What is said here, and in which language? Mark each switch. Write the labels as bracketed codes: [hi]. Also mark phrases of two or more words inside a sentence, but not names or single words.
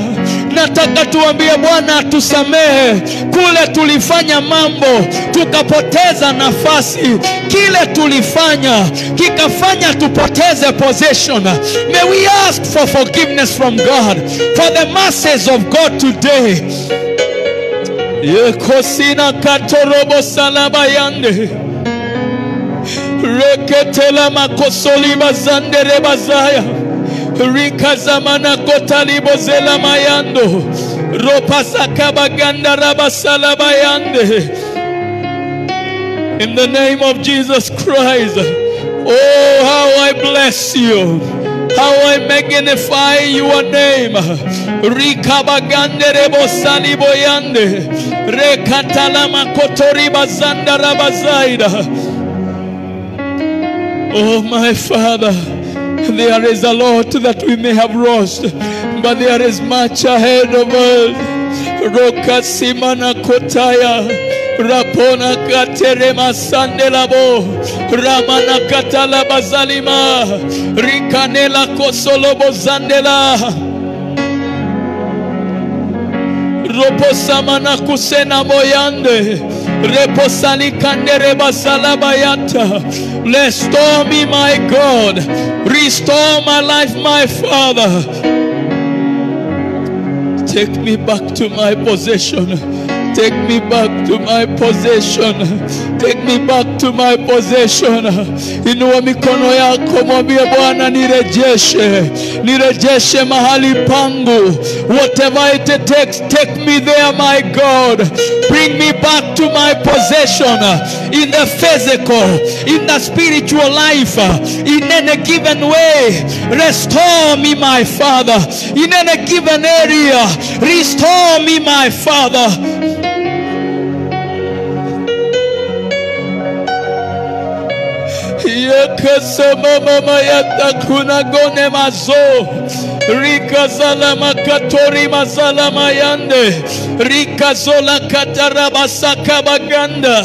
[sw] Nataka tuambie Bwana atusamehe kule tulifanya mambo tukapoteza nafasi, kile tulifanya kikafanya tupoteze possession. [en] May we ask for forgiveness from God, for the masses of God today. Yekosina katorobo salaba yande reketela makosoli bazande rebazaya rika zamana kotalibo zela mayando ropasaka baganda rabasala bayande. In the name of Jesus Christ. Oh, how I bless you, how I magnify your name. Rika bagande rebo salibo yande rekatala makotori bazanda rabazaida. Oh my Father, there is a lot that we may have lost, but there is much ahead of us. Roka simana kotaya rapona katerema sandelabo ramana katala bazalima rikanela kosolobo zandela roposamana kusena moyande reposali kandere basalabayata. Restore me, my God. Restore my life, my Father. Take me back to my possession. Take me back to my possession. Take me back to my possession. [sw] Inua mikono yako mwambie Bwana nirejeshe. Nirejeshe mahali pangu. [en] Whatever it takes, take me there, my God. Bring me back to my possession. In the physical, in the spiritual life, in any given way. Restore me, my Father. In any given area, restore me, my Father. Yekasama mama yata kuna gone mazo Rika salama katori masalama yande. Rika zola katarabasaka baganda.